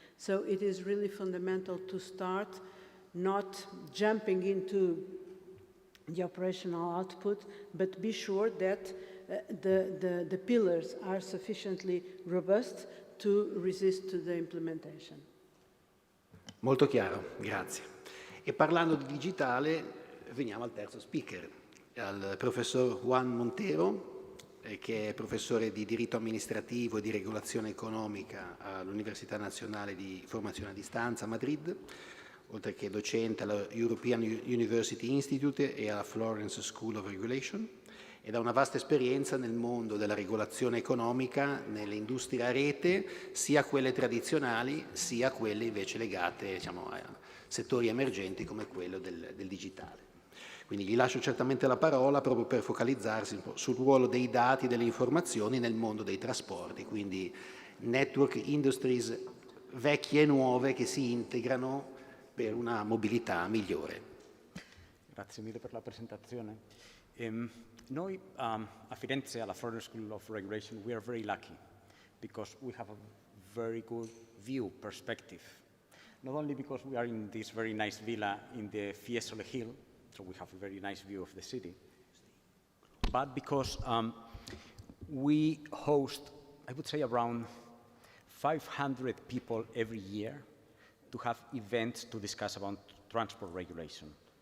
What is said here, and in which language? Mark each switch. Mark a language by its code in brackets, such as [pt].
[en] So it is really fundamental to start not jumping into the operational output, but be sure that the pillars are sufficiently robust to resist to the implementation. [it] Molto chiaro, grazie. E parlando di digitale, veniamo al terzo speaker, al professor Juan Montero, che è professore di diritto amministrativo e di regolazione economica all'Università Nazionale di Formazione a Distanza a Madrid, oltre che docente alla European University Institute e alla Florence School of Regulation, ed ha una vasta esperienza nel mondo della regolazione economica, nelle industrie a rete, sia quelle tradizionali, sia quelle invece legate, diciamo, a settori emergenti come quello del digitale. Quindi gli lascio certamente la parola proprio per focalizzarsi sul ruolo dei dati e delle informazioni nel mondo dei trasporti, quindi network industries vecchie e nuove che si integrano per una mobilità migliore. Grazie mille per la presentazione. Noi a Firenze, alla [en] Florence School of Regulation, we are very lucky because we have a very good view perspective. Not only because we are in this very nice villa in the Fiesole Hill, so we have a very nice view of the city, but because we host, I would say, around 500 people every year to have events to discuss about transport regulation.